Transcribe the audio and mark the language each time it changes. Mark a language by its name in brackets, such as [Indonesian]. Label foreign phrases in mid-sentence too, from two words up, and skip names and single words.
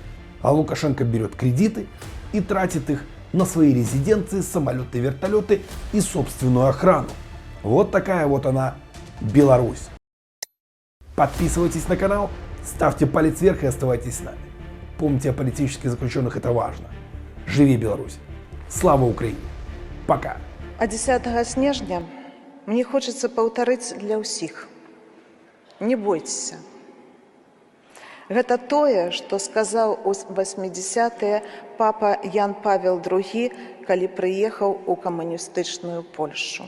[Russian] А Лукашенко берет кредиты и тратит их на свои резиденции, самолеты, вертолеты и собственную охрану. Вот такая вот она, Беларусь. Подписывайтесь на канал, ставьте палец вверх и оставайтесь с нами. Помните о политических заключенных, это важно. Живи Беларусь! Слава Украине! Пока! [Belarusian] А 10 снежня [Russian] мне хочется [Belarusian] паўтарыць для ўсіх. Не бойцеся. Гэта тое, што сказаў у 80-е папа Ян Павел II, калі прыехаў у камуністычную Польшу.